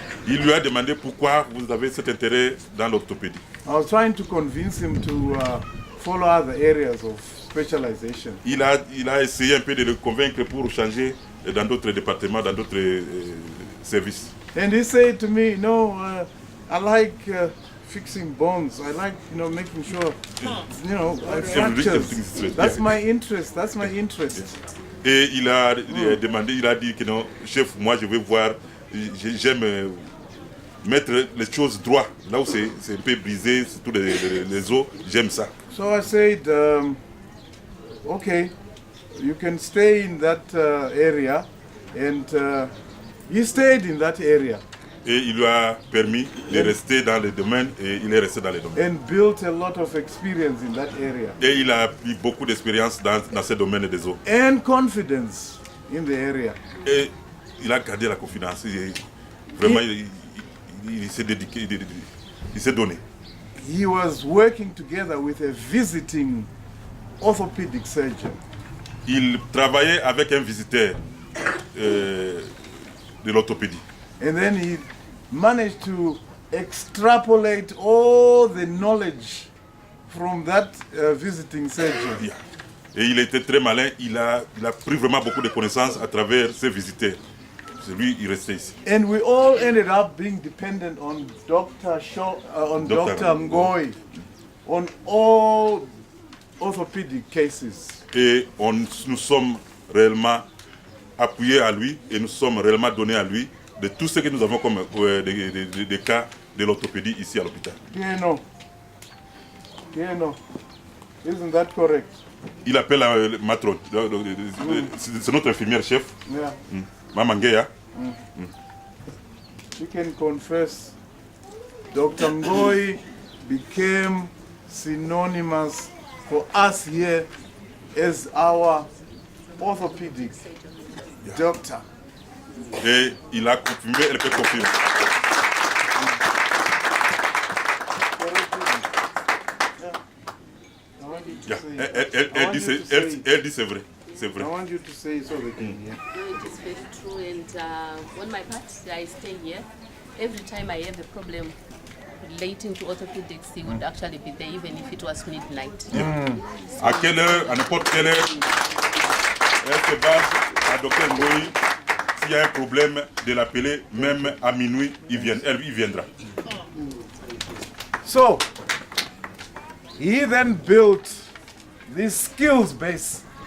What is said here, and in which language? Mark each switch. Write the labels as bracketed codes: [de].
[fr] Il lui a demandé pourquoi vous avez cet intérêt dans l'orthopédie. [en] I was trying to convince him to follow other areas of specialization. [fr] Il a essayé un peu de le convaincre pour changer dans d'autres départements, dans d'autres services. [en] And he said to me, no, I like fixing bones. I like, making sure, fractures. That's my interest. That's my interest. [fr] Et il a demandé, il a dit que non, chef, moi je vais voir, j'aime mettre les choses droit, là où c'est un peu brisé, surtout les os, j'aime ça. [en] So I said, okay, you can stay in that area, and he stayed in that area. [fr] Et il lui a permis de rester dans le domaine, et il est resté dans le domaine. [en] And built a lot of experience in that area. [fr] Et il a pris beaucoup d'expérience dans ce domaine des os. [en] And confidence in the area. [fr] Et il a gardé la confiance. Vraiment, il s'est dédié, il s'est donné. [en] He was working together with a visiting orthopedic surgeon. [fr] Il travaillait avec un visiteur de l'orthopédie. [en] And then he managed to extrapolate all the knowledge from that visiting surgeon. Yeah. [fr] Et il était très malin, il a pris vraiment beaucoup de connaissances à travers ses visiteurs. C'est lui, il restait ici. [en] And we all ended up being dependent on Dr. Dr. Ngoy, on all orthopedic cases. [fr] Et nous sommes réellement appuyés à lui et nous sommes réellement donnés à lui de tout ce que nous avons comme des cas de l'orthopédie ici à l'hôpital. Piano. [en] Isn't that correct? [fr] Il appelle la matrone, c'est notre infirmière chef, [en] Yeah. [fr] Maman Ngeya. [en] You can confess, Dr. Ngoy became synonymous for us here as our orthopedic doctor. [fr] Et il a confirmé, elle peut confirmer. Yeah. Elle dit c'est vrai. C'est vrai. [en] I want you to say so they can hear. No, it is very true, and on my part, I stay here. Every time I have a problem relating to orthopedics, he would actually be there, even if it was midnight. [fr] À quelle heure, à n'importe quelle heure, elle se base à Dr. Ngoy. S'il y a un problème, de l'appeler, même à minuit, il viendra. [en] So, he then built this skills base.